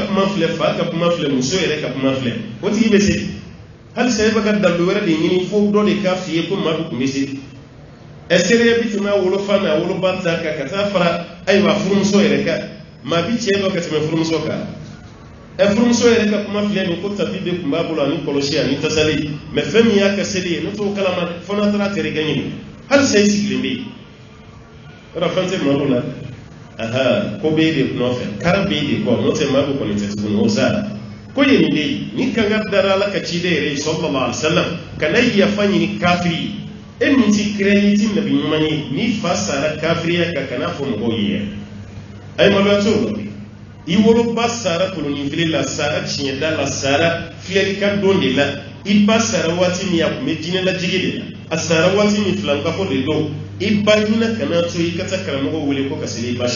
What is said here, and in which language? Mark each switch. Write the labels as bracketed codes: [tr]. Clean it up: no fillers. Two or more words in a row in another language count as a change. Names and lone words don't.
[bm] kuma filɛ fa ka kuma filɛ muso yɛrɛ ka kuma filɛ o tigi bɛ seli hali sa e bɛ ka dalu wɛrɛ de ɲini fo dɔ de k'a f'i ye ko maa tun bɛ seli ɛsere bi tɛmɛ wolofa na woloba ta kan ka taa fara ayiwa furumuso yɛrɛ kan maa bi cɛ dɔ ka tɛmɛ furumuso kan furumuso yɛrɛ ka kuma filɛ nin ko tapi de tun b'a bolo ani kɔlɔsi ani tasali mɛ fɛn min y'a ka seli ye ne t'o kalama fo n'a taara terikɛ ɲini hali sa e sigilen bɛ yen yɔrɔ fɛn tɛ maa la ko bɛ e de nɔfɛ kari bɛ e de kɔ n'o tɛ maa bɛ kɔni tɛ tuguni o sa ko ye nin de ye ni kanga dara ala ka ciden yɛrɛ ye [ar] صلى الله عليه وسلم [bm] ka na yafa ɲini kafiri e min ti kira ti nabi ɲuman ye ni fa sara kafiriya ka kana fɔ mɔgɔw ye ayi maloya t'o la i woloba sara kolonin fili la sara tiɲɛda la sara filɛlikan don de la i ba sara waati min a tun bɛ jinɛ lajigi de la a sara waati min filankafo de don i ba ɲinɛ kana to i ka taa karamɔgɔ wele ko ka seli i ba